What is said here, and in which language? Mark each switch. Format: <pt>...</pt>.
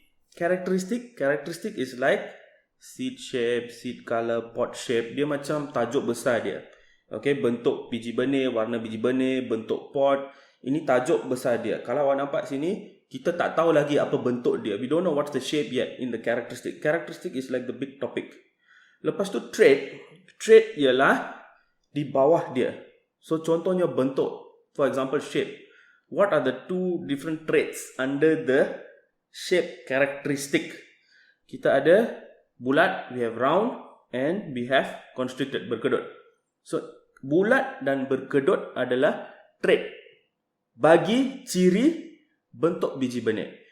<en>Characteristic is like seed shape, seed color, pod shape.</en> <ms>Dia macam tajuk besar dia. Okay, bentuk biji benih, warna biji benih, bentuk pot. Ini tajuk besar dia. Kalau awak nampak sini, kita tak tahu lagi apa bentuk dia.</ms> <en>We don't know what's the shape yet in the characteristic. Characteristic is like the big topic.</en> <ms>Lepas tu trait. Trait ialah di bawah dia.</ms> <en>So</en> <ms>contohnya bentuk.</ms> <en>For example, shape. What are the two different traits under the shape characteristic?</en> <ms>Kita ada bulat,</ms> <en>we have round, and we have constricted, berkedut.</en> <ms>So bulat dan berkedut adalah trait bagi ciri bentuk biji benih.</ms>